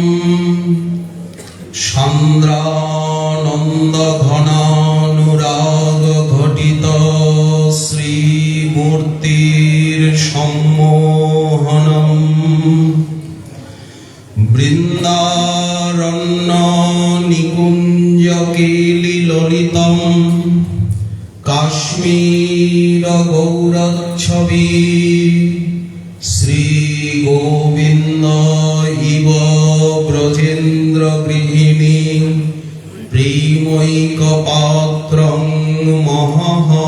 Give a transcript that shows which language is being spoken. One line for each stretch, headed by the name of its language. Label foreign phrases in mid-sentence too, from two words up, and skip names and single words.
Sanskrit: সান্দ্রানন্দ ঘনানুরাগ ঘটিত শ্রীমূর্তির সম্মোহনম। বৃন্দা বৃন্দারণ্য নিকুঞ্জ কেলি ললিতম কাশ্মীর গৌরচ্ছবি শ্রী গোবিন্দ ইব ব্রজেন্দ্র গৃহিণী প্রেমৈক পাত্রং মহঃ।